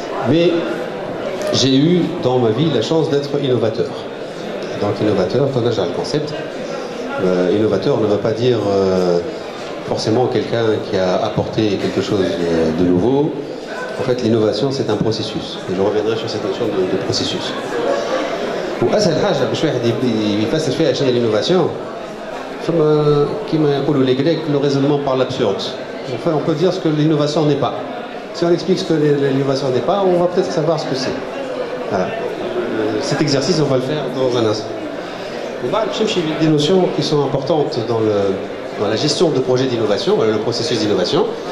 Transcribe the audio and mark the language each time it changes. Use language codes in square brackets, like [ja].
[fr] Mais j'ai eu dans ma vie la chance d'être innovateur. Donc innovateur, on a déjà le concept. Innovateur ne veut pas dire forcément quelqu'un qui a apporté quelque chose de nouveau. En fait, l'innovation, c'est un processus. Et je reviendrai sur cette notion de processus. [ar] وأسهل حاجة باش واحد يفسر فيها شنو هي l'innovation فما كيما يقولوا [fr] les Grecs le raisonnement par l'absurde. Enfin, on peut dire ce que l'innovation n'est pas. Si on explique ce que l'innovation n'est pas, on va peut-être savoir ce que c'est. Voilà. Cet exercice, on va le faire dans un instant. On va chercher des notions qui sont importantes dans la gestion de projets d'innovation, le processus d'innovation.